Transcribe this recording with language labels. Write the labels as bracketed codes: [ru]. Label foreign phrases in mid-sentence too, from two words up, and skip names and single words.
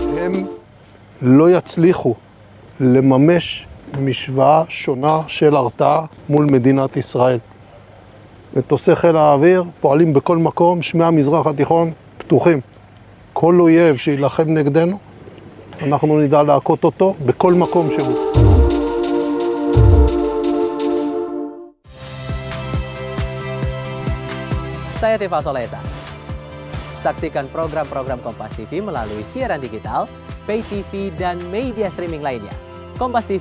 [he] הם לא יצליחו לממש משוואה שונה של הרתעה מול מדינת ישראל. מטוסי חיל האוויר פועלים בכל מקום, שמי המזרח התיכון פתוחים. כל אויב שילחם נגדנו, אנחנו נדע להכות אותו בכל מקום שהוא. [id] Saya Tifa Solesa. Saksikan program-program Kompas TV melalui siaran digital, pay TV, dan media streaming lainnya.